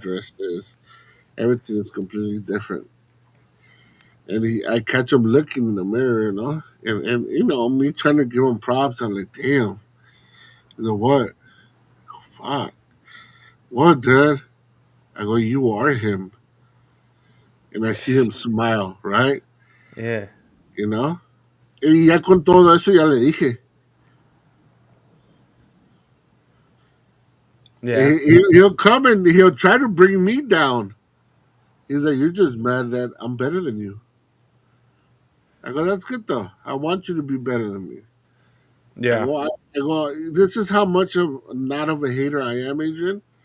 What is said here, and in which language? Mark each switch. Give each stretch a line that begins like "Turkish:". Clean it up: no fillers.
English: dresses, everything is completely different. And I catch him looking in the mirror, and me trying to give him props. I'm like, damn. He's like, what? Fuck. What, Dad? I go, you are him. And I see him smile, right? Yeah. You know?
Spanish: Y ya con todo eso ya le dije.
English: Yeah. He'll come and he'll try to bring me down. He's like, you're just mad that I'm better than you. I go, that's good though. I want you to be better than me. I Yeah. go, this is how much of not of a hater I am, Adrian.